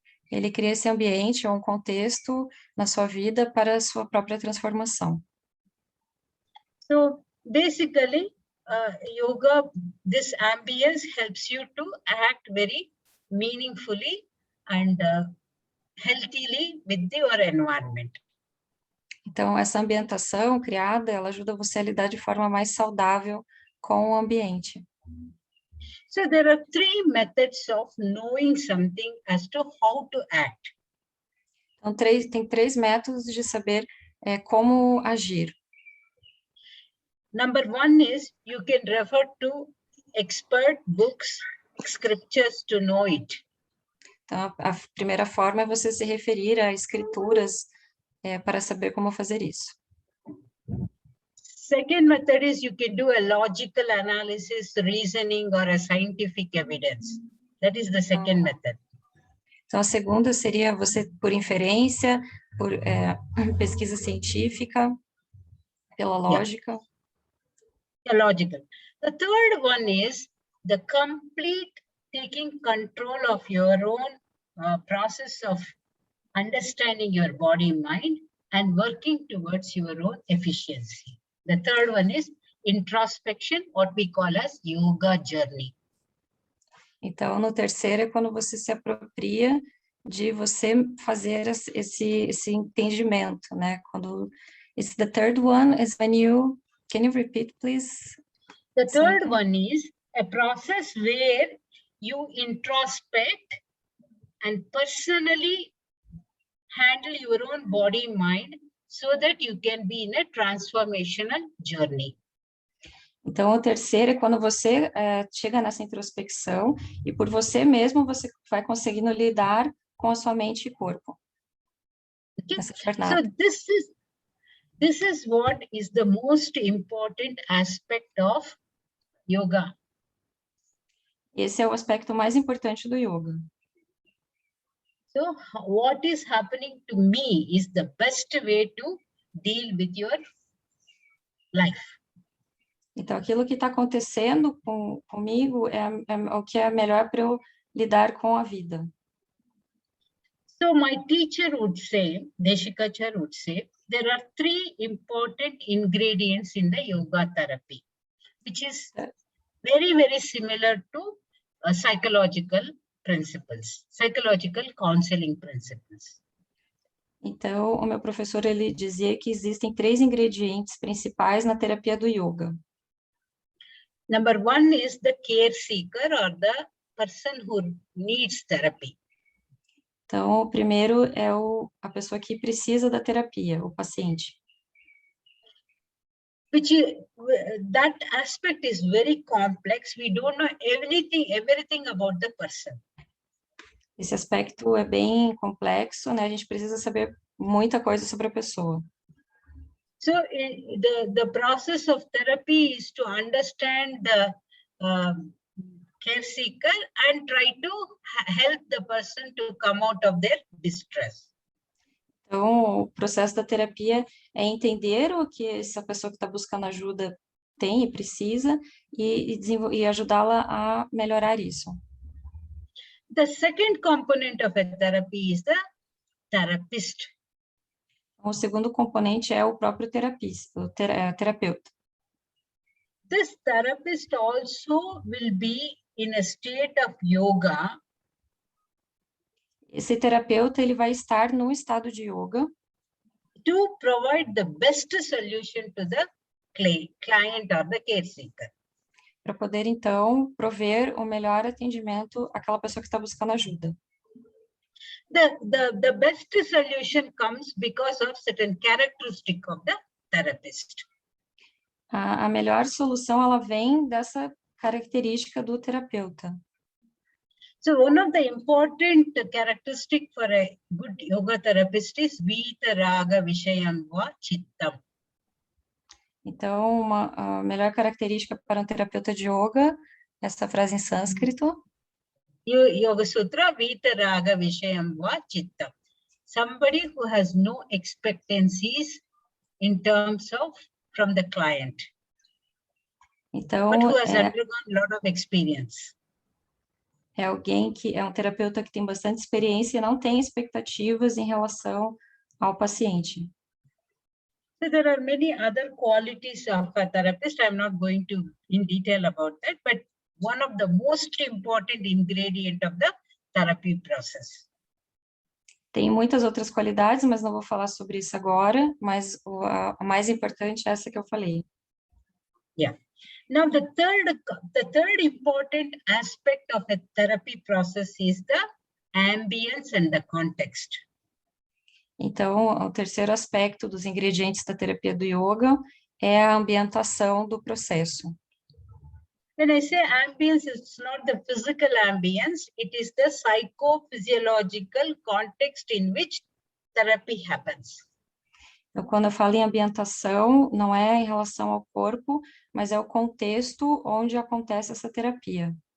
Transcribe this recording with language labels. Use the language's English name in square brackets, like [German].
[Portuguese] Ele cria esse ambiente ou um contexto na sua vida para a sua própria transformação. [English] So basically, yoga, this ambience helps you to act very meaningfully and healthily with your environment. [Portuguese] Então, essa ambientação criada, ela ajuda você a lidar de forma mais saudável com o ambiente. [English] So there are 3 methods of knowing something as to how to act. [Portuguese] Então, tem 3 métodos de saber como agir. [English] Number 1 is you can refer to expert books, scriptures to know it. [Portuguese] Então, a primeira forma é você se referir a escrituras para saber como fazer isso. [English] Second method is you can do a logical analysis, reasoning, or a scientific evidence. That is the second method. [Portuguese] Então, a segunda seria você, por inferência, por pesquisa científica, pela lógica. [English] Yeah, logical. The third one is the complete taking control of your own process of understanding your body, mind, and working towards your own efficiency. The third one is introspection, what we call as yoga journey. [Portuguese] Então, no terceiro é quando você se apropria de você fazer esse entendimento, né? Quando [English] the third one is when you, can you repeat, please? The third one is a process where you introspect and personally handle your own body, mind, so that you can be in a transformational journey. [Portuguese] Então, o terceiro é quando você chega nessa introspecção e por você mesmo você vai conseguindo lidar com a sua mente e corpo. Okay? Essa jornada. [English] So this is what is the most important aspect of yoga. [Portuguese] Esse é o aspecto mais importante do yoga. [English] So what is happening to me is the best way to deal with your life. [Portuguese] Então, aquilo que está acontecendo comigo é o que é melhor para eu lidar com a vida. [English] So my teacher would say, Deshikachar would say, there are 3 important ingredients in the yoga therapy, which is very, very similar to psychological principles, psychological counseling principles. [Portuguese] Então, o meu professor, ele dizia que existem 3 ingredientes principais na terapia do yoga. [English] Number 1 is the care seeker or the person who needs therapy. [Portuguese] Então, o primeiro é a pessoa que precisa da terapia, o paciente. [English] That aspect is very complex. We don't know everything about the person. [Portuguese] Esse aspecto é bem complexo, né? A gente precisa saber muita coisa sobre a pessoa. [English] So the process of therapy is to understand the care seeker and try to help the person to come out of their distress. [Portuguese] Então, o processo da terapia é entender o que essa pessoa que está buscando ajuda tem e precisa e ajudá-la a melhorar isso. [English] The second component of a therapy is the therapist. [Portuguese] O segundo componente é o próprio terapeuta. [English] This therapist also will be in a state of yoga. [Portuguese] Esse terapeuta, ele vai estar no estado de yoga [English] to provide the best solution to the client or the care seeker. [Portuguese] Para poder, então, prover o melhor atendimento àquela pessoa que está buscando ajuda. [English] The best solution comes because of certain characteristic of the therapist. [Portuguese] A melhor solução, ela vem dessa característica do terapeuta. [English] So one of the important characteristic for a good yoga therapist is [Sanskrit] Vitaraga Vishayam Va Chittam. [Portuguese] Então, a melhor característica para um terapeuta de yoga, essa frase em sânscrito. [Sanskrit] Yoga Sutra, Vitaraga Vishayam Va Chittam. [English] Somebody who has no expectancies in terms of from the client, [Portuguese] então, [English] but who has undergone a lot of experience. [Portuguese] É alguém que é um terapeuta que tem bastante experiência e não tem expectativas em relação ao paciente. [English] So there are many other qualities of a therapist. I'm not going to in detail about that, but one of the most important ingredient of the therapy process. [Portuguese] Tem muitas outras qualidades, mas não vou falar sobre isso agora, mas a mais importante é essa que eu falei. Yeah. [English] Now the third important aspect of a therapy process is the ambience and the context. [Portuguese] Então, o terceiro aspecto dos ingredientes da terapia do yoga é a ambientação do processo. [English] When I say ambience, it's not the physical ambience, it is the psychophysiological context in which therapy happens. [Portuguese] Então, quando eu falo em ambientação, não é em relação ao corpo, mas é o contexto onde acontece essa terapia.